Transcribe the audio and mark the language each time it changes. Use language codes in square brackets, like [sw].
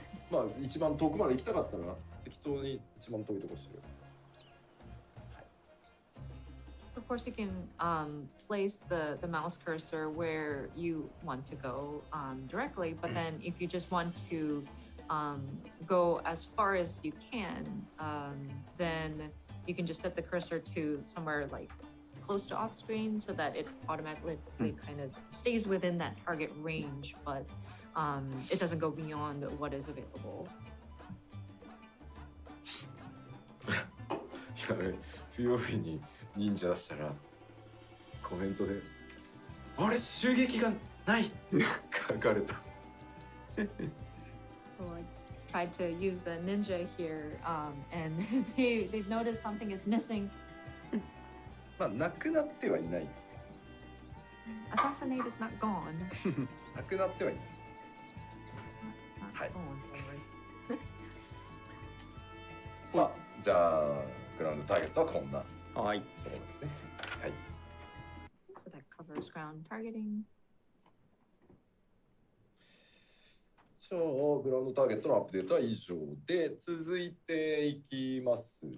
[ja] まあ一番遠くまで行きたかったら適当に一番遠いところしてる。 [en] So of course you can place the mouse cursor where you want to go directly, but then if you just want to go as far as you can, then you can just set the cursor to somewhere like close to off screen so that it automatically kind of stays within that target range, but it doesn't go beyond what is available. [ja] 不用意に忍者出したらコメントで「あれ襲撃がない!」って書かれた。 [en] So I tried to use the ninja here, and they've noticed something is missing. [ja] まあなくなってはいない。 [en] Assassinate is not gone. [ja] なくなってはいない。 [en] It's not gone forward. [ja] さあじゃあグラウンドターゲットはこんなところですね。はい。 [en] So that covers ground targeting. [ja] じゃあグラウンドターゲットのアップデートは以上で続いていきますね。